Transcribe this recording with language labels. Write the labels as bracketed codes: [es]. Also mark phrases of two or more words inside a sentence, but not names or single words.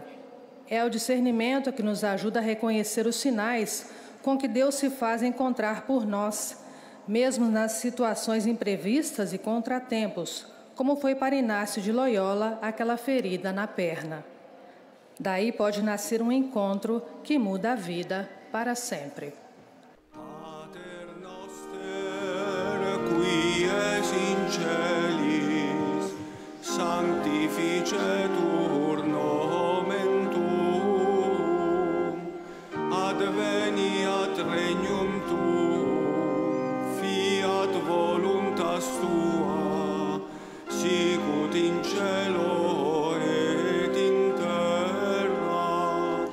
[pt] É o discernimento que nos ajuda a reconhecer os sinais com que Deus se faz encontrar por nós, mesmo nas situações imprevistas e contratempos, como foi para Inácio de Loyola aquela ferida na perna. Daí pode nascer um encontro que muda a vida para sempre. [la] Pater noster, qui es in celis, sanctificetur nomen tuum, adveniat regnum tuum, fiat voluntas tua, sicut in cielo et in terra.